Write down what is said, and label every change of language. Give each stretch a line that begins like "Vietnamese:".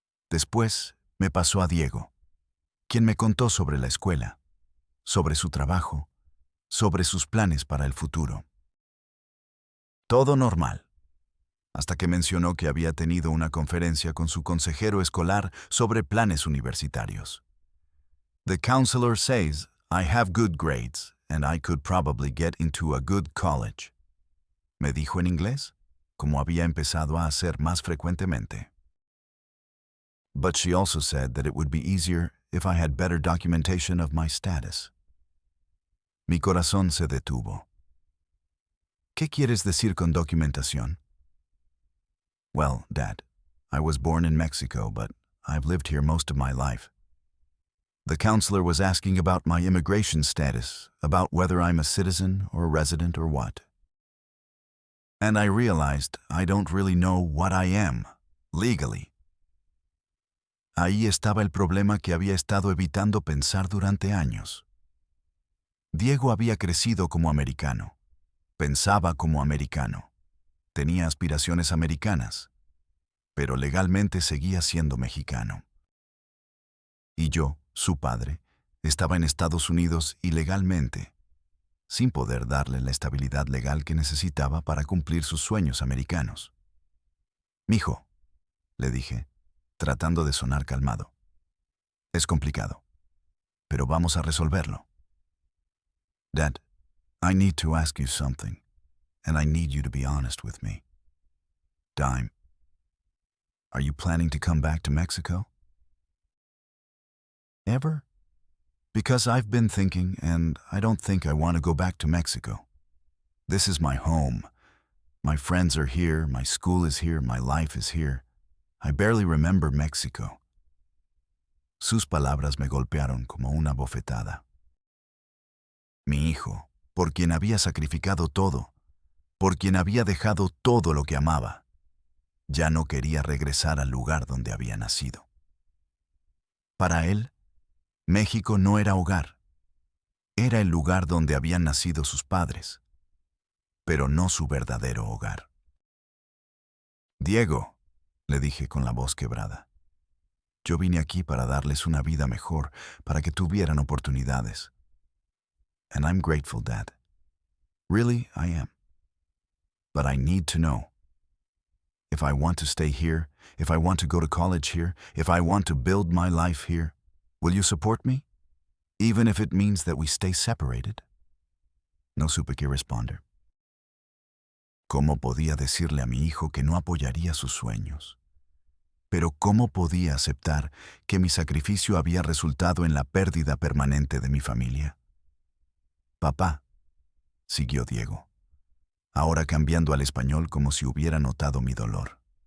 Spanish: Después me pasó a Diego, quien me contó sobre la escuela, sobre su trabajo, sobre sus planes para el futuro. Todo normal, hasta que mencionó que había tenido una conferencia con su consejero escolar sobre planes universitarios.
English: The counselor says I have good grades and I could probably get into a good college.
Spanish: Me dijo en inglés, como había empezado a hacer más frecuentemente.
English: But she also said that it would be easier if I had better documentation of my status.
Spanish: Mi corazón se detuvo. ¿Qué quieres decir con documentación?
English: Well, Dad, I was born in Mexico, but I've lived here most of my life. The counselor was asking about my immigration status, about whether I'm a citizen or a resident or what. And I realized I don't really know what I am, legally.
Spanish: Ahí estaba el problema que había estado evitando pensar durante años. Diego había crecido como americano. Pensaba como americano. Tenía aspiraciones americanas. Pero legalmente seguía siendo mexicano. Y yo, su padre, estaba en Estados Unidos ilegalmente, sin poder darle la estabilidad legal que necesitaba para cumplir sus sueños americanos. Mijo, le dije, tratando de sonar calmado. Es complicado, pero vamos a resolverlo.
English: Dad, I need to ask you something, and I need you to be honest with me.
Spanish: Dime,
English: are you planning to come back to Mexico? Ever? Because I've been thinking, and I don't think I want to go back to Mexico. This is my home. My friends are here, my school is here, my life is here. I barely remember Mexico.
Spanish: Sus palabras me golpearon como una bofetada. Mi hijo, por quien había sacrificado todo, por quien había dejado todo lo que amaba, ya no quería regresar al lugar donde había nacido. Para él, México no era hogar. Era el lugar donde habían nacido sus padres, pero no su verdadero hogar. Diego, le dije con la voz quebrada, yo vine aquí para darles una vida mejor, para que tuvieran oportunidades.
English: And I'm grateful, Dad. Really, I am. But I need to know. If I want to stay here, if I want to go to college here, if I want to build my life here, will you support me? Even if it means that we stay separated?
Spanish: No supe qué responder. ¿Cómo podía decirle a mi hijo que no apoyaría sus sueños? Pero ¿cómo podía aceptar que mi sacrificio había resultado en la pérdida permanente de mi familia? Papá, siguió Diego, ahora cambiando al español como si hubiera notado mi dolor.